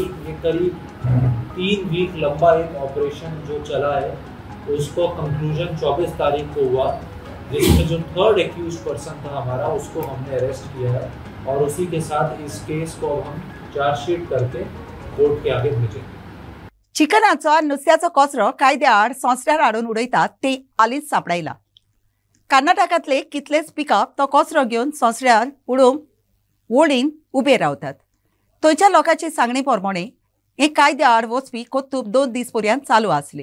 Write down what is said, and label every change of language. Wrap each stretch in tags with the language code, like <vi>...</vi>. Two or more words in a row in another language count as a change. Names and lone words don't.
<hi>ये करीब 3 वीक लंबा एक ऑपरेशन जो चला है उसको कंक्लूजन 24 तारीख को हुआ, जिसमें जो</hi> <en>third accused person</en> <hi>था हमारा उसको हमने अरेस्ट किया है, और उसी के साथ इस केस को हम चार्जशीट करके कोर्ट के आगे भेजेंगे।</hi> <kok>चिकनाचो आनी नुस्त्याचो कचरो कायद्या आड संस्ट्यार हाडून उडयतात ते हालींच सांपडायला। कर्नाटकांतले कितलेच पिकअप तो कचरो घेवन संस्ट्यार उडोवंक वोडीन उबे रावतात। थंयच्या लोकांचे सांगणे प्रमाणे हे कायद्या आड वचपी कोत्तूब 2 दीस पर्यंत चालू आसले।</kok>